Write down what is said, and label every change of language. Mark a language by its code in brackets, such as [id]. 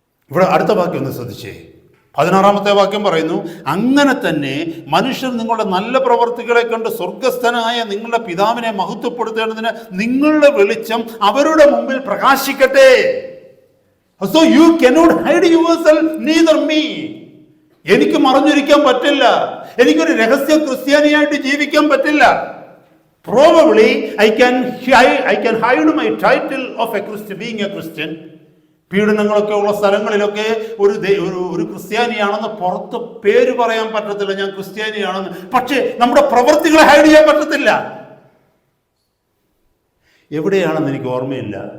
[ml] ഇവിടെ അടുത്ത വാക്യം ഒന്ന് ശ്രദ്ധിച്ചേ. 16-ാമത്തെ വാക്യം പറയുന്നു, അങ്ങനെ തന്നെ മനുഷ്യർ നിങ്ങളുടെ നല്ല പ്രവർത്തികളെ കണ്ട് സ്വർഗസ്ഥനായ നിങ്ങളുടെ പിതാവിനെ മഹത്വപ്പെടുത്തേണ്ടതിന് നിങ്ങളുടെ വെളിച്ചം അവരുടെ മുമ്പിൽ പ്രകാശിക്കട്ടെ. [en] So you cannot hide yourself, neither me. [ml] എനിക്ക് മറഞ്ഞിരിക്കാൻ പറ്റില്ല, എനിക്കൊരു രഹസ്യ ക്രിസ്ത്യാനിയായിട്ട് ജീവിക്കാൻ പറ്റില്ല. [en] Probably I can hide my title of being a Christian. [ml] പീഡനങ്ങളൊക്കെ ഉള്ള സ്ഥലങ്ങളിലൊക്കെ ഒരു ക്രിസ്ത്യാനിയാണെന്ന് പുറത്ത് പേര് പറയാൻ പറ്റത്തില്ല, ഞാൻ ക്രിസ്ത്യാനിയാണെന്ന്. പക്ഷേ നമ്മുടെ പ്രവൃത്തികളെ ഹൈഡ് ചെയ്യാൻ പറ്റത്തില്ല. എവിടെയാണെന്ന് എനിക്ക് ഓർമ്മയില്ല.